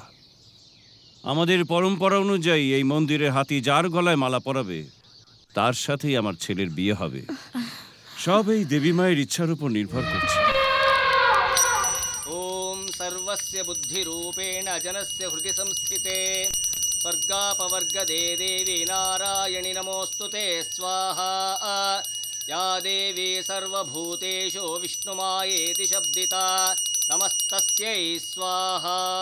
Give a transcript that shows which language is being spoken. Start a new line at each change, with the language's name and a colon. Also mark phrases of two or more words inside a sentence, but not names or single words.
Bangla: আমাদের পরম্পরা অনুযায়ী এই মন্দিরের হাতি যার গলায় মালা পরাবে তার সাথেই আমার ছেলের বিয়ে হবে। সব এই দেবী মায়ের ইচ্ছার উপর নির্ভর করছে।
Sanskrit: ওম সর্বস্য বুদ্ধি রূপেণ জনস্য হৃদয় সংস্থিতে স্বর্গাপবর্গদে দেবী নারায়ণী নমোস্তুতে স্বাহা। या देवी सर्वभूतेषु विष्णुमायेति शब्दिता नमस्तस्यै स्वाहा।